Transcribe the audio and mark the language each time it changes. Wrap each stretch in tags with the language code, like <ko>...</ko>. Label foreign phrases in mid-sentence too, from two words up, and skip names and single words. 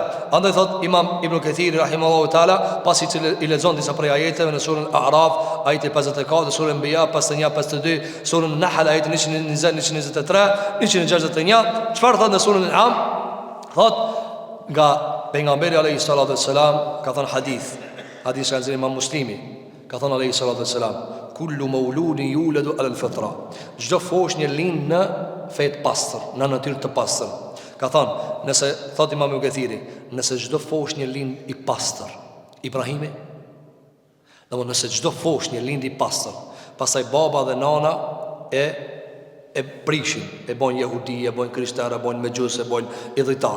<sq>Andaj thot Imam Ibn Kathiri</sq> <ar>رحمه الله تعالى,</ar> <sq>pasi i lexon disa prej ajeteve në surën A'raf, ajeti 54, surën Anbiya 51, 52, surën Nahl ajeti 120, 123, 161, çfarë thot në surën An'am? Thot nga pejgamberi</sq> <ar>عليه الصلاة والسلام</ar> <sq>ka thënë hadith ka thënë Imam Muslimi, ka thënë</sq> <ar>عليه الصلاة والسلام, كل مولود يولد على الفطرة,</ar> <sq>çdo foshnjë lind në fe të pastër, në natyrë të pastër. Ka thënë, nëse thot Imam Ibn Kathiri, nëse çdo foshnjë lind i pastër, Ibrahimi, domthonë nëse çdo foshnjë lind i pastër, pastaj baba dhe nana e prishin, e bojnë jehudi, e bojnë krishterë, e bojnë mejus, e bojnë idhujtar.</sq>